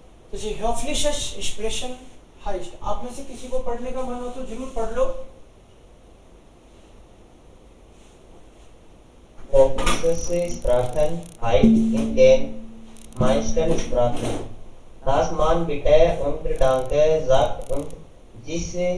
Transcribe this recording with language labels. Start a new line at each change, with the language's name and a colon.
German: तो ये höfliches Sprechen heißt.
Hindi: आप में से किसी को पढ़ने का मन हो तो जरूर पढ़ लो.
German: Höfliches Sprechen heißt in den meisten Sprachen, dass man bitte und danke sagt und sich